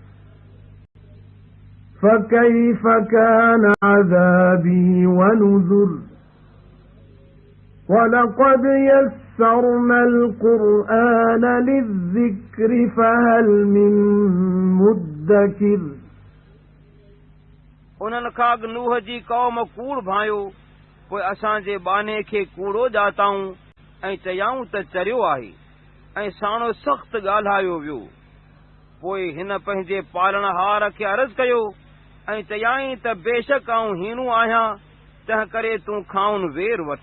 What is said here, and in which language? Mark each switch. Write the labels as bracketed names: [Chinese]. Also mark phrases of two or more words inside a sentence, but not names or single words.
[Arabic] فَكَيْفَ كَانَ عَذَابِي وَنُذُرِ وَلَقَدْ يَسَّرْنَا الْقُرْآنَ لِلذِّكْرِ فَهَلْ مِن مُّدَّكِرٍ [Sindhi] उन्हनि खां नूह जी क़ौम कूड़ भायो, पोइ असां जे बाने खे कूड़ो ॼाताऊं ऐं चयाऊं त चरियो आहे ऐं साणो सख़्त ॻाल्हायो वियो। पोइ हिन पंहिंजे पालणहार खे अर्ज़ कयो ऐं चयाईं त बेशक आऊं हीणो आहियां, तंहिं करे तूं खाउन वेर वठ।